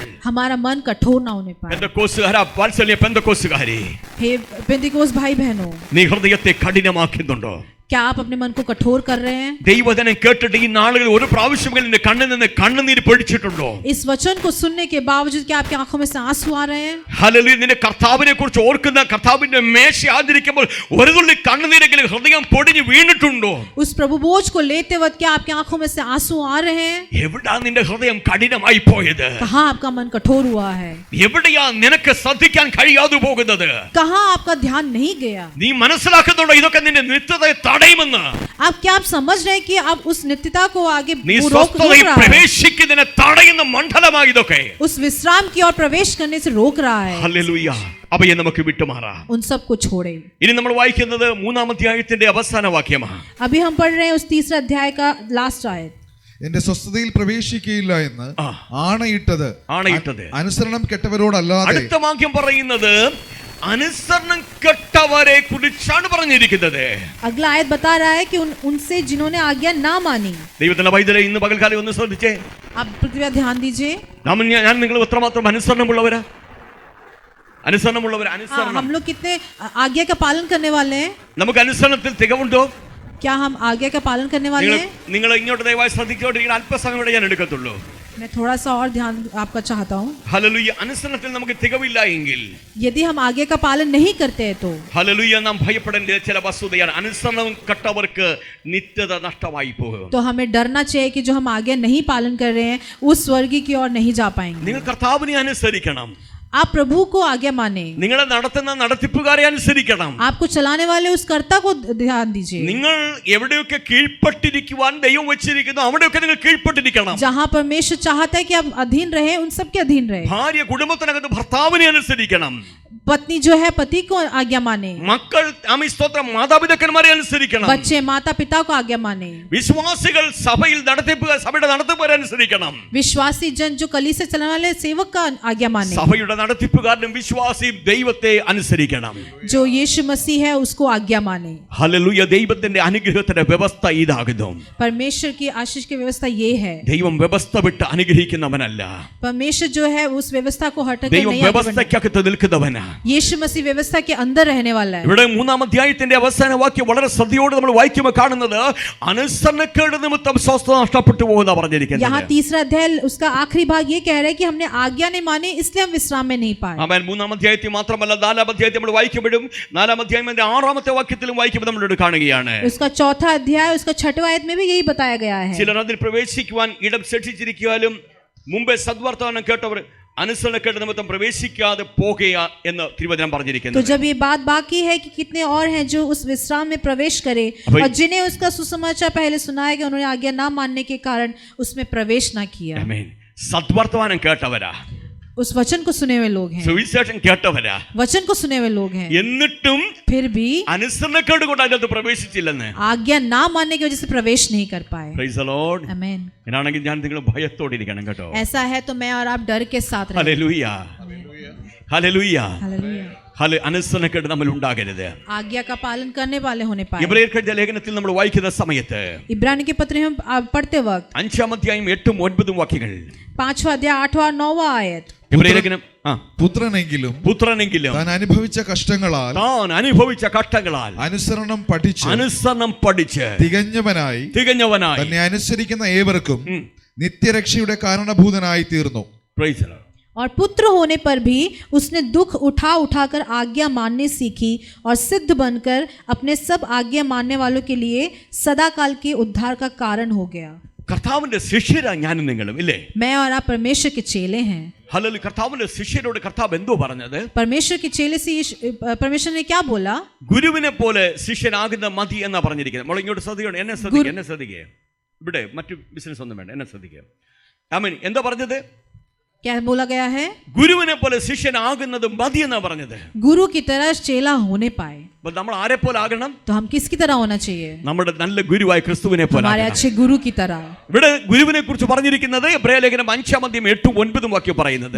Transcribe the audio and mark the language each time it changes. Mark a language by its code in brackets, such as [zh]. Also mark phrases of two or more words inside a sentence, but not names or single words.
[hi] हमारा मन कठोर ना होने पाए। [ml] പെന്തക്കോസ്തുകാരാ, വാത്സല്യ പെന്തക്കോസ്തുകാരി, [hi] हे पेंतिकोस भाई बहनों, [ml] നീ ഹൃദയത്തെ കഠിനമാക്കുന്നുണ്ടോ? [hi] क्या आप अपने मन को कठोर कर रहे हैं? [ml] ദൈവവചനം കേട്ടിട്ട് ഈ നാളുകളിൽ ഒരു പ്രാവശ്യമെങ്കിലും നിന്റെ കണ്ണിൽ നിന്ന് കണ്ണുനീര് പൊഴിച്ചിട്ടുണ്ടോ? [hi] इस वचन को सुनने के बावजूद क्या आपकी आंखों में से आंसू आ रहे हैं? [ml] ഹല്ലേലൂയ. നിന്റെ കർത്താവിനെ കുറിച്ച് ഓർക്കുന്ന, കർത്താവിന്റെ മേശ ആചരിക്കുമ്പോൾ ഒരു തുള്ളി കണ്ണുനീരെങ്കിലും ഹൃദയം പൊടിഞ്ഞ് വീണിട്ടുണ്ടോ? [hi] उस प्रभु बोझ को लेते वक्त क्या आपकी आंखों में से आंसू आ रहे हैं? [ml] എവിടാ നിന്റെ ഹൃദയം കഠിനമായി പോയത്? [hi] कहाँ आपका मन कठोर हुआ है? [ml] എവിടെയാ നിനക്ക് ശ്രദ്ധിക്കാൻ കഴിയാതെ പോകുന്നത്? [hi] कहाँ आपका ध्यान नहीं गया? [ml] നീ മനസ്സിലാക്കുന്നുണ്ടോ ഇതൊക്കെ നിന്റെ നിത്യതയെ തടയുമെന്ന്? [hi] आप क्या आप समझ रहे हैं कि आप उस नित्यता को आगे [ml] നീ [hi] रोक [ml] സ്വസ്ഥതയിൽ [hi] रहा है? [ml] പ്രവേശിക്കുന്നതിനെ തടയുന്ന മണ്ഡലമായി ഇതൊക്കെ. [hi] उस विश्राम की ओर प्रवेश करने से रोक रहा है। [ml] ഹല്ലേലൂയ. അവയെ നമുക്ക് വിട്ടുമാറാം. [hi] उन सब को छोड़े। [ml] ഇനി നമ്മൾ വായിക്കുന്നത് 3-ാം അധ്യായത്തിന്റെ അവസാന വാക്യമാണ്. [hi] अभी हम पढ़ रहे हैं उस तीसरे अध्याय का लास्ट आयत। [ml] എന്റെ സ്വസ്ഥതയിൽ പ്രവേശിക്കുകയില്ല എന്ന് ആണയിട്ടത് ആണയിട്ടത് അനുസരണം കെട്ടവരോടല്ലാതെ. അടുത്ത വാക്യം പറയുന്നത് അനുസരണം കെട്ടവരെ കുറിച്ചാണ് പറഞ്ഞിരിക്കുന്നത്. [hi] अगला आयत बता रहा है कि उनसे जिन्होंने आज्ञा ना मानी। [ml] ദൈവത്തിന്റെ വൈദ്യരെ ഇന്ന് പകൽക്കാലം ഒന്ന് ശ്രദ്ധിച്ചേ. [hi] आप कृपया ध्यान दीजिए। [ml] ഞാൻ നിങ്ങൾ എത്രമാത്രം അനുസരണമുള്ളവരാ? അനുസരണമുള്ളവരാ? അനുസരണം. [hi] हम लोग कितने आज्ञा का पालन करने वाले हैं? [ml] നമുക്ക് അനുസരണത്തിൽ തികവുണ്ടോ? [hi] क्या हम आज्ञा का पालन करने वाले हैं? [ml] നിങ്ങൾ ഇങ്ങോട്ട് ദയവായി ശ്രദ്ധിച്ചോണ്ടിരിക്കുന്ന അല്പസമയം കൂടെ ഞാൻ എടുക്കത്തുള്ളൂ. [hi] मैं थोड़ा सा और ध्यान आपका चाहता हूँ। [ml] ഹല്ലേലൂയ. അനുസരണത്തിൽ നമുക്ക് തികവില്ല എങ്കിൽ, [hi] यदि हम आज्ञा का पालन नहीं करते हैं तो [ml] ഹല്ലേലൂയ, നാം ഭയപ്പെടേണ്ട ചില വസ്തുതയാണ്. അനുസരണം കെട്ടവർക്ക് നിത്യത നഷ്ടമായി പോകും. [hi] तो हमें डरना चाहिए कि जो हम आज्ञा नहीं पालन कर रहे हैं उस स्वर्ग की ओर नहीं जा पाएंगे। [ml] നിങ്ങൾ കർത്താവിനെ അനുസരിക്കണം. [hi] आप प्रभु को आज्ञा माने। [ml] നിങ്ങളെ നടത്തുന്ന നടത്തിപ്പുകാരെ അനുസരിക്കണം. [hi] आपको चलाने वाले उस कर्ता को ध्यान दीजिए। [ml] നിങ്ങൾ എവിടെയൊക്കെ കീഴ്പ്പെട്ടിരിക്കുവാൻ ദൈവം വെച്ചിരിക്കുന്നു അവിടെയൊക്കെ നിങ്ങൾ കീഴ്പ്പെട്ടിരിക്കണം. [hi] जहाँ परमेश्वर चाहता है कि आप अधीन रहे उन सब के अधीन रहे। [ml] ഭാര്യ കുടുംബത്തിനകത്ത് ഭർത്താവിനെ അനുസരിക്കണം. [hi] पत्नी जो है पति को आज्ञा माने। [ml] മക്കൾ സ്തോത്രം മാതാപിതാക്കന്മാരെ അനുസരിക്കണം. [hi] बच्चे माता पिता को आज्ञा माने। [ml] വിശ്വാസികൾ സഭയിൽ സഭയുടെ നടത്തിപ്പുകാരെ അനുസരിക്കണം. [hi] विश्वासी जन जो कलीसिया चलाने वाले सेवक का आज्ञा माने। [ml] സഭയുടെ നടത്തിപ്പുകാരനും വിശ്വാസി ദൈവത്തെ അനുസരിക്കണം. [hi] जो यीशु मसीह है उसको आज्ञा माने। [ml] ഹല്ലേലൂയ. ദൈവത്തിന്റെ അനുഗ്രഹത്തിന്റെ വ്യവസ്ഥ ഇതാകുന്നു. [hi] परमेश्वर की आशीष की व्यवस्था ये है। [ml] ദൈവം വ്യവസ്ഥ വിട്ട് അനുഗ്രഹിക്കുന്നവനല്ല. [hi] परमेश्वर जो है उस व्यवस्था को हटके [ml] ദൈവം [hi] नहीं आगे बढ़ने। [ml] വ്യവസ്ഥയ്ക്കകത്ത് നിൽക്കുന്നവനാ. [hi] यीशु मसीह व्यवस्था के अंदर रहने वाला है। [ml] ഇവിടെ 3-ാം അധ്യായത്തിന്റെ അവസാന വാക്യം വളരെ ശ്രദ്ധയോടെ നമ്മൾ വായിക്കുമ്പോൾ കാണുന്നത് അനുസരണക്കേട് നിമിത്തം സ്വസ്ഥത നഷ്ടപ്പെട്ടു പോകുന്ന പറഞ്ഞിരിക്കുന്നത്. [hi] यहाँ तीसरा अध्याय उसका आखिरी भाग ये कह रहा है कि हमने आज्ञा नहीं मानी इसलिए हम विश्राम में नहीं पाए। [ml] ആമേൻ. 3-ാം അധ്യായത്തിൽ മാത്രമല്ല 4-ാം അധ്യായത്തിൽ നമ്മൾ വായിക്കുമ്പോഴും 4-ാം അധ്യായത്തിന്റെ 6-ാമത്തെ വാക്യത്തിലും വായിക്കുമ്പോൾ നമ്മൾ കാണുകയാണ്. [hi] उसका चौथा अध्याय उसका 6वां आयत में भी यही बताया गया है। [ml] ചിലർ അതിൽ പ്രവേശിക്കുവാൻ ഇടം സൃഷ്ടിച്ചിരിക്കാലും മുമ്പേ സദ്വർത്തമാനം കേട്ടവർ അനുസരണക്കേട് നിമിത്തം പ്രവേശിക്കാതെ പോകുക എന്ന് തിരുവചനം പറഞ്ഞിരിക്കുന്നു. [hi] तो जब ये बात बाकी है कि कितने और हैं जो उस विश्राम में प्रवेश करे और जिन्हें उसका सुसमाचार पहले सुनाया गया उन्होंने आज्ञा ना मानने के कारण उसमें प्रवेश ना किया। [ml] ആമേൻ. സദ്വർത്തമാനം കേട്ടവരാ, [hi] उस वचन को सुने हुए लोग हैं, [ml] സുവിശേഷം കേട്ടവരാ, [hi] वचन को सुने हुए लोग हैं, [ml] എന്നിട്ടും [hi] फिर भी [ml] അനുസരണക്കേട് കൊണ്ട് അതിനകത്ത് പ്രവേശിച്ചില്ലെന്ന്. [hi] आज्ञा ना मानने की वजह से प्रवेश नहीं कर पाए। [en] Praise the Lord. [hi] आमीन। [ml] എന്നാണെങ്കിൽ ഞാൻ നിങ്ങൾ ഭയത്തോടെ ഇരിക്കണം കേട്ടോ. [hi] ऐसा है तो मैं और आप डर के साथ रहें। [ml] ഹല്ലേലൂയ. ഹല്ലേലൂയ. [hi] हालेलुया। [ml] അനുസരണക്കേട് നമ്മൾ ഉണ്ടാകരുത്. [hi] आज्ञा का पालन करने वाले होने पाए। [ml] എബ്രായർക്കെഴുതിയ ലേഖനത്തിൽ നമ്മൾ വായിക്കുന്ന സമയത്ത് [hi] इब्रानी के पत्र हम पढ़ते वक्त [ml] 5-ാം അധ്യായം 8-9 വാക്യങ്ങൾ. [hi] 5वां अध्याय 8वां 9वां आयत। [ml] എബ്രായ ലേഖനം പുത്രനെങ്കിലും പുത്രനെങ്കിലും താൻ അനുഭവിച്ച കഷ്ടങ്ങളാൽ അനുസരണം പഠിച്ച് തികഞ്ഞവനായി തികഞ്ഞവനായി തന്നെ അനുസരിക്കുന്ന ഏവർക്കും നിത്യരക്ഷയുടെ കാരണഭൂതനായി തീർന്നു. [en] Praise the Lord. [hi] और पुत्र होने पर भी उसने दुख उठा उठाकर आज्ञा मानने सीखी और सिद्ध बनकर अपने सब आज्ञा मानने वालों के लिए सदा काल के उद्धार का कारण हो गया. [ml] കർത്താവിന്റെ ശിഷ്യരാ ഞാനും നിങ്ങളും ഇല്ലേ? [hi] मैं और आप परमेश्वर के चेले हैं. [ml] ഹല്ലേലൂയ. കർത്താവിന്റെ ശിഷ്യരോട് കർത്താവ് എന്തോ പറഞ്ഞത്? [hi] परमेश्वर के चेले से परमेश्वर ने क्या बोला? [ml] ഗുരുവിനെ പോലെ ശിഷ്യനാകുന്ന മതി എന്നാ പറഞ്ഞിരിക്കുന്നത്. നമ്മൾ ഇങ്ങോട്ട് ശ്രദ്ധിക്കണം. എന്നെ ശ്രദ്ധിക്കുക. ഇവിടെ മറ്റു ബിസിനസ് ഒന്നും വേണ്ട, എന്നെ ശ്രദ്ധിക്കുക. ആമേൻ. എന്താ പറഞ്ഞത്? [hi] क्या बोला गया है? [ml] ഗുരുവിനെ പോലെ ശിഷ്യനാകുന്നത് മതി എന്നാ പറഞ്ഞത്. [hi] गुरु की तरह चेला होने पाए. [ml] അപ്പോൾ നമ്മൾ ആരെ പോലെ ആകണം? [hi] तो हम किसकी तरह होना चाहिए? [ml] നമ്മുടെ നല്ല ഗുരുവായ ക്രിസ്തുവിനെ പോലെ [hi] हमारे अच्छे गुरु की तरह. [ml] ഇവിടെ ഗുരുവിനെ കുറിച്ച് പറഞ്ഞിരിക്കുന്നത് എബ്രായലേഖനം 5:8-9 വാക്യം പറയുന്നത്.